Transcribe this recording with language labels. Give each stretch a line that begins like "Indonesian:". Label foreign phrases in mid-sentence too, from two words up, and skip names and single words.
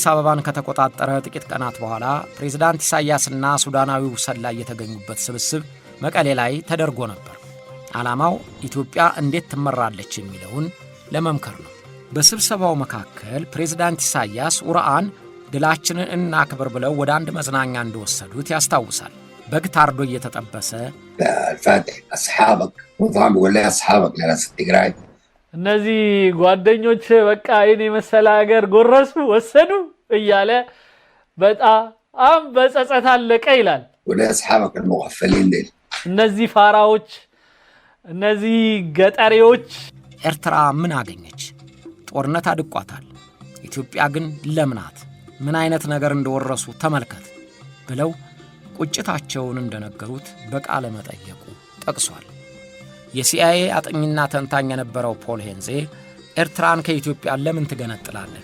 Amharic: አበባን ከተቆጣጠረ ጥቂት ቀናት በኋላ ፕሬዝዳንት ኢሳያስና ሱዳናዊው ሰላይ የተገኙበት ስብስብ መቀሌ ላይ ተደርጎ ነበር። ዓላማው ኢትዮጵያ እንዴት ትመራለች የሚለውን ለመምከር ነው። በስብሰባው መካከል ፕሬዝዳንት ኢሳያስ ኡርአን ድላችንን እናክብር ብለው ወደ አንድ መዝናኛ እንደወሰዱት ያስታውሳል። በግ ታርዶ እየተጠበሰ
Arabic: الفاتح اصحابك وطعم بيقول لي اصحابك لناس التجراي
Amharic: እነዚህ ጓደኞች በቃ የኔ መሰለ ሀገር ጎረሱ ወሰዱ እያለ በጣም በጸጸት አለቀ ይላል።
Arabic: ولا اصحابك المغفلين دي
Amharic: እነዚህ ፋራዎች እነዚህ ገጠሪዎች ኤርትራ ምን አገኘች? ጦርነት አድቋታል። ኢትዮጵያ ግን ለምናት ምን አይነት ነገር እንደወረሱ ተመልከት ብለው ቁጭታቸውን እንደነገሩት በቃለ መጠየቁ ጠቅሷል። የሲአይኤ አጥኚና ተንታኝ የነበረው ፖል ሄንዜ ኤርትራን ከኢትዮጵያ ለምን ትገነጥላለህ?